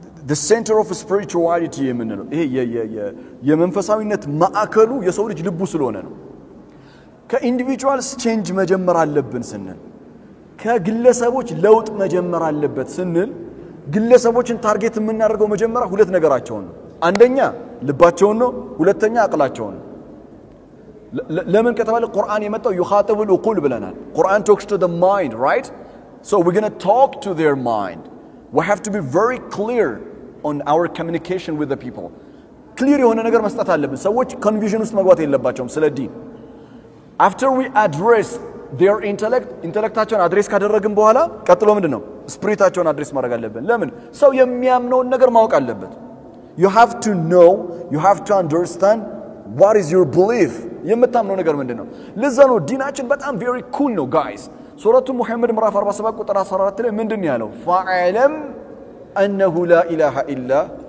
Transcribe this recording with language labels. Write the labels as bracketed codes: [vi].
[en] the center of spirituality [am] የምንለው ይሄ የመንፈሳዊነት ማዕከሉ የሰው ልጅ ልቡ ስለሆነ ነው ከኢንዲቪጁዋልስ ቼንጅ መጀመር አለብን ስንል ከግለሰቦች ለውጥ መጀመር አለበት ስንል ግለሰቦችን ታርጌት የምናደርገው መጀመሪያ ሁለት ነገራቸው ነው አንደኛ ልባቸው ነው ሁለተኛ አቅላቸው ነው ለምን ከተባለ ቁርአን የመጣው [ar] ይኻጥቡል ኡቁል [am] ብለናል ቁርአን [en] talks to the mind right So we're going to talk to their mind. We have to be very clear on our communication with the people. [am] Clear የሆነ ነገር መስጠት አለብን ሰዎች confusion ውስጥ መግባት የለባቸውም ስለ ዲን [en] After we address their [am] intellectaቸውን አድሬስ ካደረግን በኋላ ቀጥሎ ምንድነው ስፒሪታቸውን አድሬስ ማድረግ አለብን ለምን ሰው የሚያምነውን ነገር ማወቅ አለበት [en] You have to know, you have to understand what is your belief [am] የምታምነው ነገር ምንድነው ለዛ ነው ዲናችን በጣም [en] very cool [am] ነው guys ሱረቱ ሙሐመድ ምዕራፍ 47 ቁጥር 14 ላይ ምንድነው ያለው [ar] فاعلم انه لا اله الا